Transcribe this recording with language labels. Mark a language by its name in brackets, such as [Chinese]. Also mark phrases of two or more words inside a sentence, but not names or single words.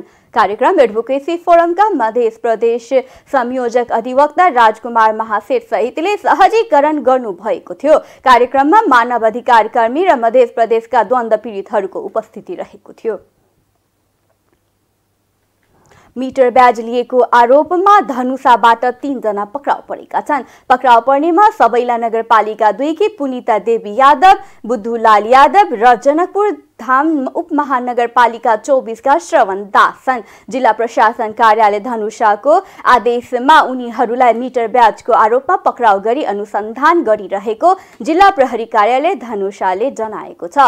[Nepali] कार्यक्रम एडभोकेसी फोरमका मध्य प्रदेश संयोजक अधिवक्ता राजकुमार महासेठ सहितले सहजीकरण गर्नुभएको थियो। कार्यक्रममा मानव अधिकार कर्मी र मध्य प्रदेशका द्वन्द्व पीडितहरूको उपस्थिति रहेको थियो। मिटर ब्याज लिएको आरोपमा धनुषाबाट 3 जना पक्राउ परेका छन्। पक्राउ पर्नेमा सबैला नगरपालिका 2 की पुनिता देवी यादव, बुद्धुलाल यादव र जनकपुर धाम उपमहानगरपालिका 24 का श्रवण दास छन्। जिल्ला प्रशासन कार्यालय धनुषाको आदेशमा उनीहरूलाई मिटर ब्याजको आरोपमा पक्राउ गरी अनुसन्धान गरिरहेको जिल्ला प्रहरी कार्यालय धनुषाले जनाएको छ।